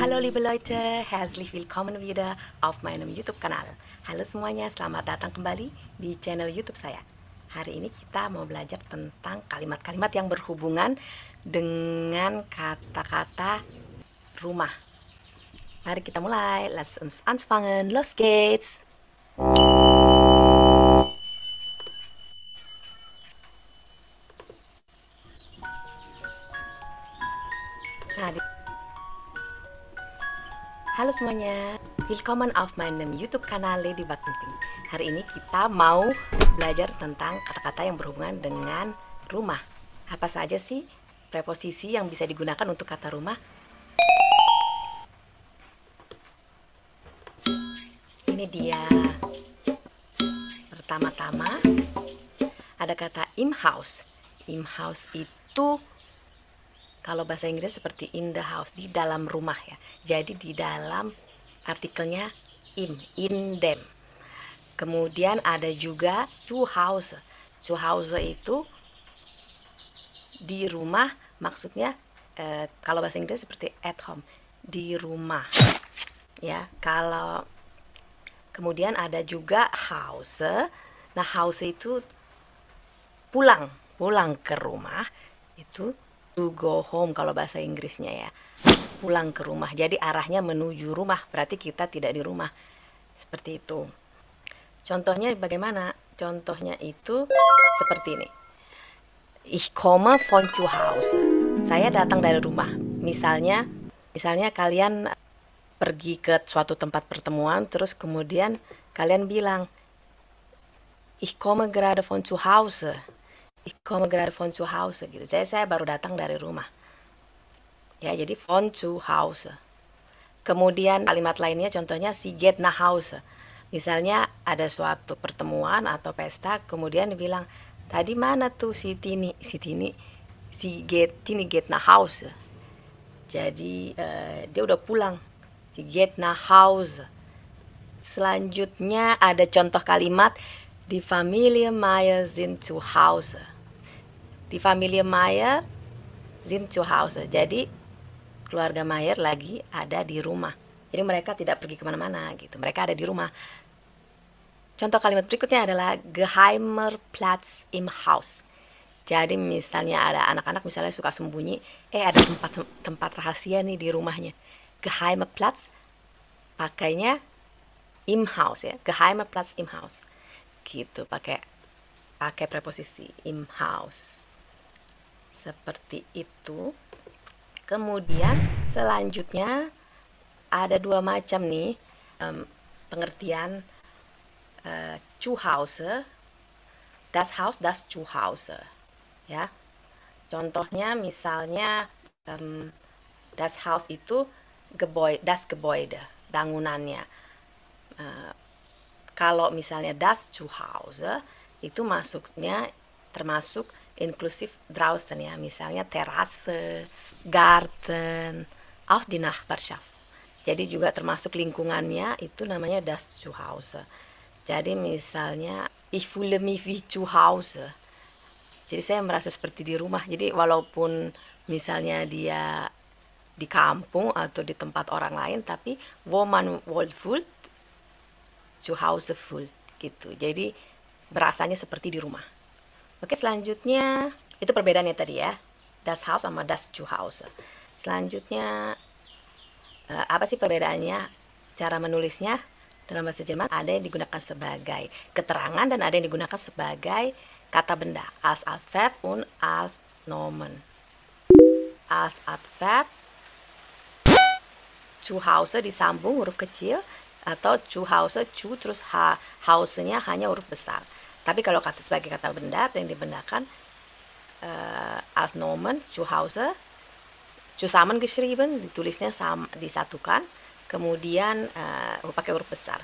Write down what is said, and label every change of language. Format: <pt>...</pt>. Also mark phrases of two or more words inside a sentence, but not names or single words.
<de>liebe Leute, herzlich willkommen wieder auf meinem YouTube-Kanal.</de> <id>Halo semuanya, selamat datang kembali di channel YouTube saya. Hari ini kita mau belajar tentang kalimat-kalimat yang berhubungan dengan kata-kata rumah. Mari kita mulai.</id> <de>Let's uns anfangen. Los geht's!</de> <id>Nah, halo semuanya,</id> <de>willkommen auf meinem YouTube-Kanal Ladybug Penting.</de> <id>Hari ini kita mau belajar tentang kata-kata yang berhubungan dengan rumah. Apa saja sih preposisi yang bisa digunakan untuk kata rumah? Ini dia. Pertama-tama ada kata</id> <de>im house. Im house</de> <id>itu kalau bahasa Inggris seperti</id> <en>in the house,</en> <id>di dalam rumah ya. Jadi di dalam artikelnya</id> <de>in them.</de> <id>Kemudian ada juga</id> <de>zu Hause. Zu Hause</de> <id>itu di rumah, maksudnya kalau bahasa Inggris seperti</id> <en>at home,</en> <id>di rumah. Ya, kalau kemudian ada juga Hause. Nah, Hause itu pulang ke rumah, itu</id> <en>to go home</en> <id>kalau bahasa Inggrisnya ya, pulang ke rumah. Jadi arahnya menuju rumah, berarti kita tidak di rumah, seperti itu. Contohnya bagaimana? Contohnya itu seperti ini.</id> <de>Ich komme von zu Hause.</de> <id>Saya datang dari rumah. Misalnya kalian pergi ke suatu tempat pertemuan, terus kemudian kalian bilang,</id> <de>ich komme gerade von zu Hause. Ich komme gerade von zu Hause gitu.</de> <id>Saya baru datang dari rumah. Ya, jadi</id> <de>von zu Hause.</de> <id>Kemudian kalimat lainnya contohnya</id> <de>sie geht nach Hause.</de> <id>Misalnya ada suatu pertemuan atau pesta, kemudian dibilang, tadi mana tuh si Tini</id> <de>geht nach Hause.</de> <id>Jadi dia udah pulang.</id> <de>Sie geht nach Hause.</de> <id>Selanjutnya ada contoh kalimat,</id> <de>die Familie Meyer sind zu Hause. Die Familie Meyer sind zu Hause.</de> <id>Jadi keluarga Meyer lagi ada di rumah. Jadi mereka tidak pergi kemana-mana gitu. Mereka ada di rumah. Contoh kalimat berikutnya adalah</id> <de>geheimer Platz im Haus.</de> <id>Jadi misalnya ada anak-anak misalnya suka sembunyi, ada tempat rahasia nih di rumahnya.</id> <de>Geheimer Platz pakainya im Haus ya. Geheimer Platz im Haus.</de> <id>Gitu, pakai preposisi</id> <de>im Haus.</de> <id>Seperti itu. Kemudian selanjutnya ada dua macam nih pengertian</id> <de>zu Hause, das Haus, das zu Hause</de> <id>ya.</id> <de>Contohnya misalnya das Haus itu das Gebäude,</de> <id>bangunannya. Kalau misalnya</id> <de>das zu Hause</de> <id>itu termasuk inklusif draußen ya, misalnya terase, garten,</id> <de>auch die Nachbarschaft.</de> <id>Jadi juga termasuk lingkungannya, itu namanya</id> <de>das zu Hause.</de> <id>Jadi misalnya</id> <de>ich fühle mich wie zu Hause.</de> <id>Jadi saya merasa seperti di rumah. Jadi walaupun misalnya dia di kampung atau di tempat orang lain, tapi</id> <de>wo man wohl fühlt, zu Hause fühlt</de> <id>gitu. Jadi berasanya seperti di rumah. Oke, selanjutnya itu perbedaannya tadi ya,</id> <de>das Haus sama das zu Hause.</de> <id>Selanjutnya apa sih perbedaannya? Cara menulisnya dalam bahasa Jerman ada yang digunakan sebagai keterangan dan ada yang digunakan sebagai kata benda,</id> <de>als Adverb und als Nomen. Als Adverb zu Hause</de> <id>disambung huruf kecil, atau</id> <de>zu Hause,</de> <id>zu terus Hause-nya hanya huruf besar. Tapi kalau sebagai kata benda yang dibendakan</id> <de>als Nomen, zu Hause, zusammengeschrieben,</de> <id>ditulisnya disatukan, kemudian pakai huruf besar.</id>